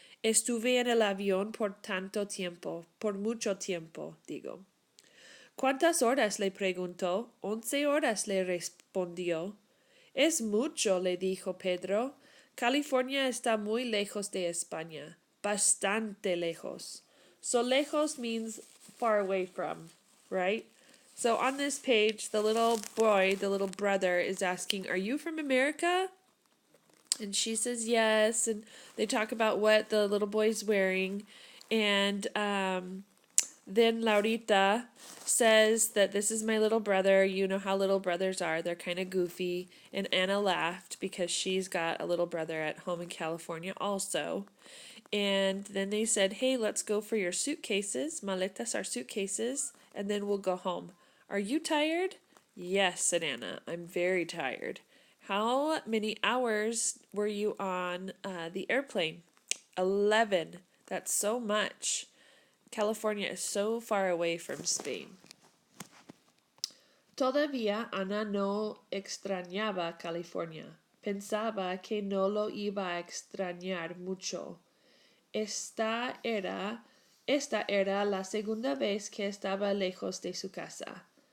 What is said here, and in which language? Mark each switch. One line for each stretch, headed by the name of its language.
Spanish: "Estuve en el avión por mucho tiempo, digo." "¿Cuántas horas?", le preguntó. "11 horas", le respondió. "Es mucho", le dijo Pedro. "California está muy lejos de España. Bastante lejos."
English: So lejos means far away from, right? So on this page, the little boy, the little brother, is asking, "Are you from America?" And she says yes, and they talk about what the little boy's wearing. And then Laurita says that this is my little brother. You know how little brothers are. They're kind of goofy. And Anna laughed because she's got a little brother at home in California also. And then they said, hey, let's go for your suitcases. Maletas are suitcases. And then we'll go home. Are you tired? Yes, said Anna. I'm very tired. How many hours were you on the airplane? 11. That's so much. California is so far away from Spain.
Spanish: Todavía Ana no extrañaba California. Pensaba que no lo iba a extrañar mucho. Esta era la segunda vez que estaba lejos de su casa.